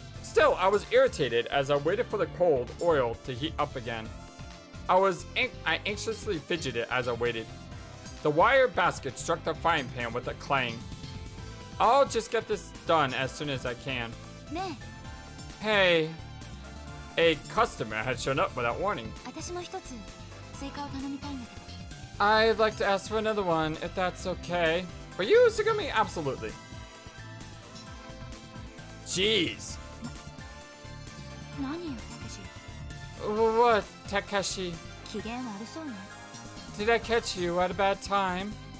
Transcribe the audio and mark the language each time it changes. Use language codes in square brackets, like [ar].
[en] Still, I was irritated as I waited for the cold oil to heat up again. I anxiously fidgeted as I waited. The wire basket struck the frying pan with a clang. I'll just get this done as soon as I can. [ja] ね [en] Hey. A customer had shown up without warning. [ja] え、私も一つ追加を頼みたいんだけど。 [en] I'd like to ask for another one, if that's okay. For you, Sugumi? Absolutely. Jeez. [ja] 何よ、たけし。 [en] What, Takeshi? [ja] 機嫌悪そうね。 [en] Did I catch you at a bad time?